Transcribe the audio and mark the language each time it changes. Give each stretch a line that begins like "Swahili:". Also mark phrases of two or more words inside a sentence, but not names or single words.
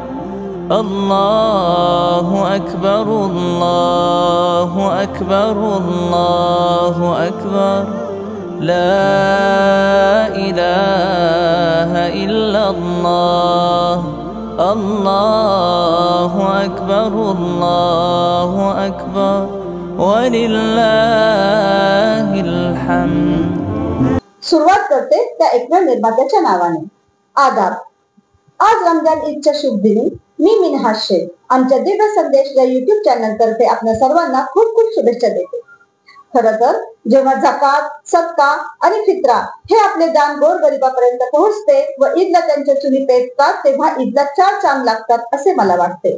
Arabic: الله أكبر الله أكبر الله أكبر لا إله إلا الله. الله أكبر الله أكبر ولله الحمد.
Marathi: सुरुवात करते त्या एकमेव निर्मात्याच्या नावाने. आदाब. आज रमजान ईदच्या शुभ दिनी मी मिनहाज शेख आमच्या दिव्य संदेश या युट्यूब चॅनल तर्फे आपल्या सर्वांना खूप खूप शुभेच्छा देते. खरं तर जेव्हा झकात, सदका आणि फित्रा हे आपले दान गोरगरिबापर्यंत पोहोचते व ईदला त्यांच्या चुली पेटतात तेव्हा ईदला 4 चांद लागतात असे मला वाटते.